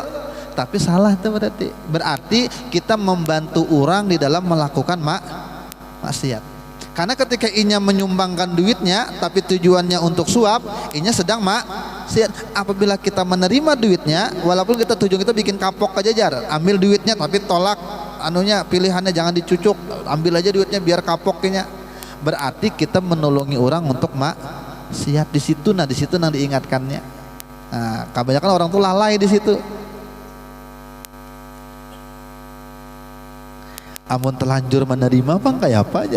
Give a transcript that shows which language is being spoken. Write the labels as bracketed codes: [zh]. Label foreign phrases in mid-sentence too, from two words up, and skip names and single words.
[bjn] Tapi salah itu berarti kita membantu orang di dalam melakukan maksiat. Karena ketika inya menyumbangkan duitnya tapi tujuannya untuk suap, inya sedang maksiat. Apabila kita menerima duitnya, walaupun kita tujuan kita bikin kapok aja jar, ambil duitnya tapi tolak anunya, pilihannya jangan dicucuk, ambil aja duitnya biar kapoknya. Berarti kita menolongi orang untuk maksiat di situ. Nah, di situ yang diingatkannya. Nah, kebanyakan orang tuh lalai di situ. Amun terlanjur menerima bang kayak apa aja.